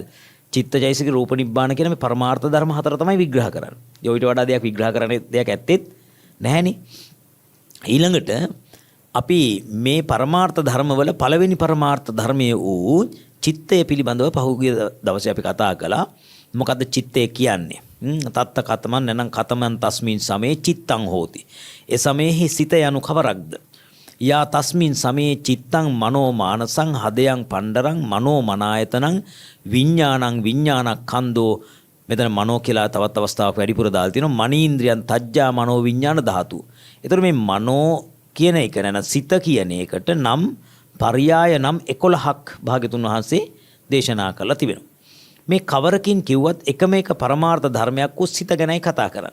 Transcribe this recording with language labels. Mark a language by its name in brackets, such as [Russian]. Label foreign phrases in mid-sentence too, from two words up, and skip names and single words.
[Sinhala] චිත්ත, චෛතසික, රූප, නිබ්බාන කියන මේ පරමාර්ථ ධර්ම හතර තමයි විග්‍රහ කරන්නේ. ඒ ඊට වඩා දෙයක් විග්‍රහ කරන්න දෙයක් ඇත්තෙත් නැහැනේ. ඊළඟට අපි මේ පරමාර්ථ ධර්මවල පළවෙනි පරමාර්ථ ධර්මයේ වූ චිත්තය පිළිබඳව පහුගිය දවසේ අපි කතා කළා. මොකද්ද චිත්තය කියන්නේ? [Pali] තත්ත කතමන් නැනම් කතමන් තස්මින් සමේ චිත්තං හෝති. [Sinhala] ඒ සමේහි සිත යනු කවරක්ද? [Pali] යා තස්මින් සමේ චිත්තං මනෝ මානසං හදයන් පණ්ඩරං මනෝ මනායතනං විඥානං විඥානක්ඛන්தோ. [Sinhala] මෙතන මනෝ කියලා තවත් අවස්ථාවක් වැඩිපුර දාලා තිනවා. [Pali] මනීන්ද්‍රයන් තජ්ජා මනෝ විඥාන ධාතු. [Sinhala] ඒතර මේ මනෝ කියන එක නැන සිත කියන එකට නම් පර්යාය නම් 11ක් භාග්‍යතුන් වහන්සේ දේශනා කරලා තිබෙනවා. මේ කවරකින් කිව්වත් එකම එක පරමාර්ථ ධර්මයක් වූ සිත ගැනයි කතා කරන්නේ.